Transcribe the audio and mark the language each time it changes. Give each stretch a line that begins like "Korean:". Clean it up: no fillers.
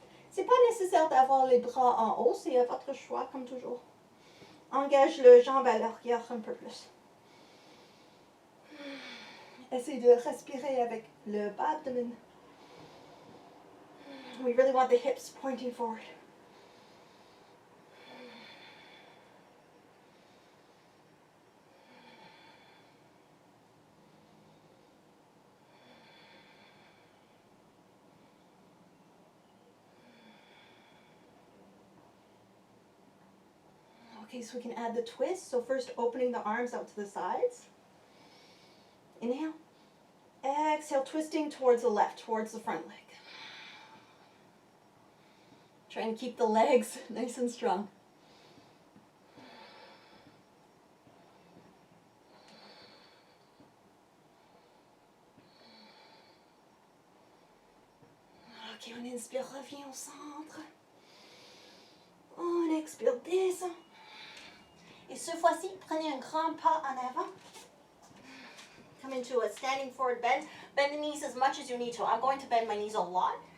French: C'est pas nécessaire d'avoir les bras en haut, c'est à votre choix, comme toujours. Engage le jambe à l'arrière un peu plus. Essayez de respirer avec le bas abdomen.
English: We really want the hips pointing forward. Okay, so we can add the twist. So first opening the arms out to the sides. Inhale. Exhale, twisting towards the left, towards the front leg. Try and keep the legs nice and strong.
French: Ok, on inspire, revient au centre. On expire, descend. Et ce fois-ci, prenez un grand pas en avant.
English: Come into a standing forward bend. Bend the knees as much as you need to. I'm going to bend my knees a lot.